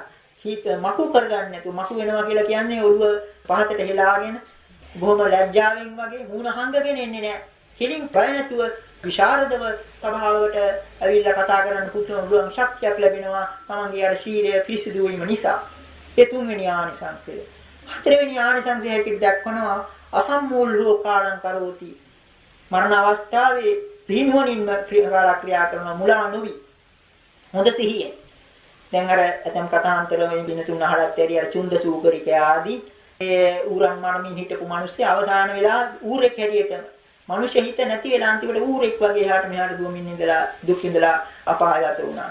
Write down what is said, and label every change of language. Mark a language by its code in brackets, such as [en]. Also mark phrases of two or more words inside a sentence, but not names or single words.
[si] හිත මකු කරගන්න නැතුව මකු වෙනවා කියලා කියන්නේ ඔළුව පහතට හෙලාගෙන බොහොම ලැජ්ජාවෙන් වගේ මූණ හංගගෙන එන්නේ නැහැ. කෙලින් ප්‍රය නැතුව විශාරදව සභාවකට ඇවිල්ලා කතා කරන්න පුළුවන් ශක්තියක් ලැබෙනවා. තමන්ගේ අර ශීලය පිරිසිදු වීම නිසා. ඒ තුන්වෙනි ආනිසංසය. හතරවෙනි ආනිසංසය හැටියට දක්වනවා [pi] අසම්මූලෝ කාලං කරෝති. [si] මරණ අවස්ථාවේ දිනුවනින්ම ක්‍රියා කරන මුලා නොවි. හොඳ සිහියෙන්. දැන් අර ඇතම් කතාන්තර මේ දින තුන අහලත් ඇරි අර චුන්ද සූකරික ආදී ඒ ඌරන් මරමින් හිටපු මිනිස්සු අවසාන වෙලා ඌරෙක් හැටියට මිනිස්සු හිත නැති වෙලා අන්තිමට ඌරෙක් වගේ එහාට මෙහාට දුවමින් ඉඳලා දුක් විඳලා අපායගත වුණා.